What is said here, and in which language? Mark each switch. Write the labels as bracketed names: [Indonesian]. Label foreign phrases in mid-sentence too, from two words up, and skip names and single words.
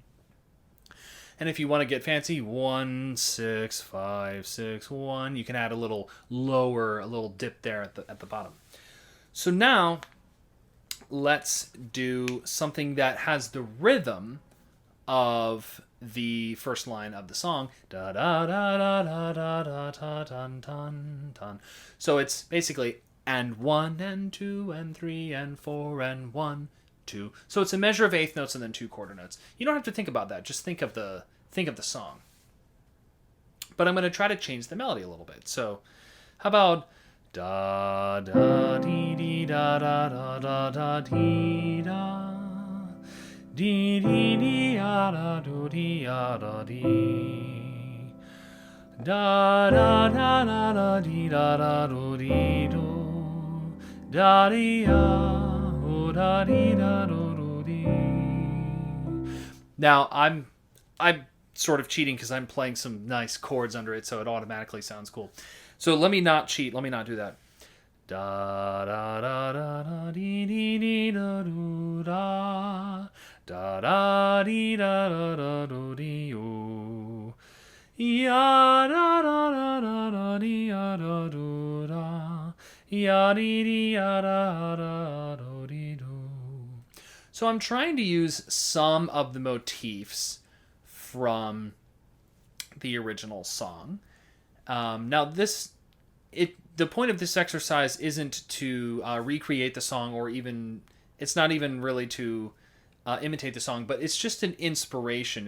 [English] And if you want to get fancy, 1, 6, 5, 6, 1. You can add a little lower, a little dip there at the bottom. So now, let's do something that has the rhythm of the first line of the song. Da da da da da da da da dun dun dun. So it's basically and 1 and 2 and 3 and 4 and 1, 2. So it's a measure of eighth notes and then 2 quarter notes. You don't have to think about that. Just think of the song. But I'm going to try to change the melody a little bit. So how about da da dee dee da da da da da dee da dee dee dee da do dee da dee da da da da da dee da do dee do da dee da dee da do dee. Now I'm sort of cheating because I'm playing some nice chords under it, so it automatically sounds cool. So let me not cheat. Let me not do that. Da da da da da dee dee dee da do da da da dee da da da do dee o ya da da da da da dee ya da do da ya dee dee ya da da do dee do. So I'm trying to use some of the motifs from the original song. Now the point of this exercise isn't to recreate the song, or even, it's not even really to imitate the song, but it's just an inspiration.